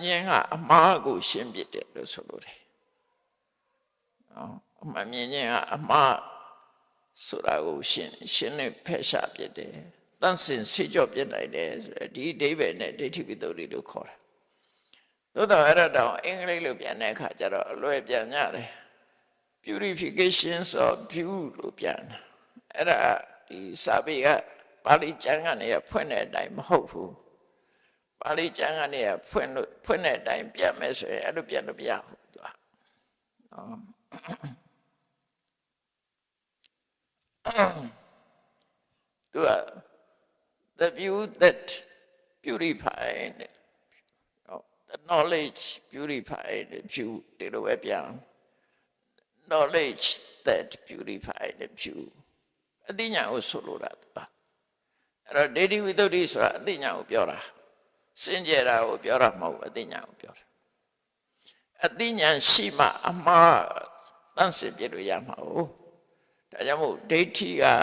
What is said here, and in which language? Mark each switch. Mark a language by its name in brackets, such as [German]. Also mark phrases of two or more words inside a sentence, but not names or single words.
[Burmese] ခြင်းကအမှားကိုရှင်းပြတယ်လို့ဆိုလိုတယ်နော်အမှန်မြင်ခြင်းကအမှားဆိုတာကိုရှင်းနဲ့ဖ ယ်ရှားပြတယ်တန်ရှင်းစေကြောပြနိုင်တယ်ဆိုတော့ဒီအဓိပ္ပာယ်နဲ့ဒိဋ္ဌိဝိတ္တုလို့ခေါ်တာသို့တော်အဲ့ဒါတော့အင်္ဂလိပ်လိုပြန်တဲ့အခါကျတော့အလွယ်ပြန်ကြတယ် [English] purifications of view [Burmese] လို့ပြန်အဲ့ဒါဒီစာပေကပါဠိကျမ်းကနေဖွင့်တဲ့အတိုင်းမဟုတ်ဘူးပါဠိကျမ်းကနေဖွင့်တဲ့အတိုင်းပြန်မယ်ဆိုရင်အဲ့လိုပြန်လို့မရဘူးသူက [English] သူက the view that purified the knowledge purified view [Burmese] ဒီလိုပဲပြန် [English] knowledge that purified view [Burmese] အသိဉာဏ်ကိုဆိုလိုတာသူကအဲ့တော့ဒိဋ္ဌိဝိတ္တုဆိုတာအသိဉာဏ်ကိုပြောတာစင်ကြယ်တာကိုပြောတာမဟုတ်အသိဉာဏ်ကိုပြောတာအသိဉာဏ်ရှိမှအမှားတန့်စင်ပြလို့ရမှာ哦ဒါကြောင့်မို့ဒိဋ္ဌိက